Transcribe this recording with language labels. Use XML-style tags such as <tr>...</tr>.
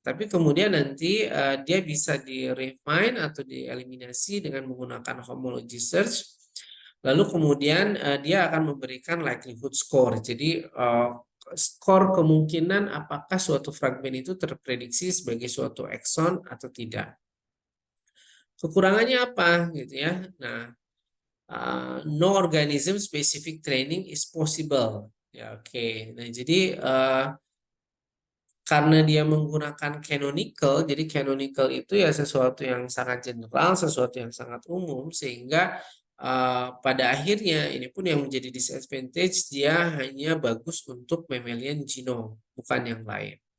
<id>Tapi kemudian nanti dia bisa di-refine atau dieliminasi dengan menggunakan homology search. Lalu kemudian dia akan memberikan likelihood score. Jadi skor kemungkinan apakah suatu fragmen itu terprediksi sebagai suatu ekson atau tidak. Kekurangannya apa gitu ya?</id> <en>Nah, no organism specific training is possible.</en> <id>Ya, oke. Nah, jadi karena dia menggunakan canonical, jadi canonical itu ya sesuatu yang sangat general, sesuatu yang sangat umum, sehingga pada akhirnya ini pun yang menjadi disadvantage, dia hanya bagus untuk mammalian genome, bukan yang lain.</id>